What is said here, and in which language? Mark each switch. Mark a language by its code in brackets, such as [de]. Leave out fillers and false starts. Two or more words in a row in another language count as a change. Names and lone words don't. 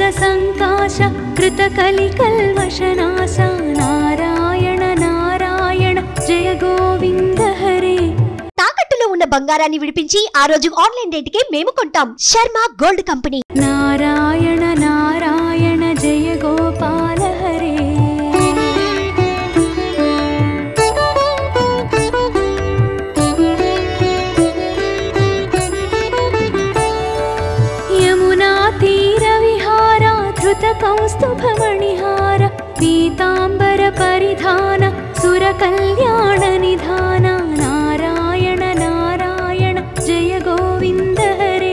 [sa] संकाश कृतकलिकल्मषनाश नारायण नारायण जय गोविंद हरे। [te] తాకట్టులో ఉన్న బంగారాన్ని విడిపించి ఆ రోజు ఆన్లైన్ రేటుకే మేము కొంటాం. శర్మ గోల్డ్ కంపెనీ. [sa] नारायण नारायण जय गोपाल हरे। यमुना तीर विहार धृत कौस्तुभ मणिहार पीतांबर परिधान सुर कल्याण निधान नारायण नारायण जय गोविंद हरे।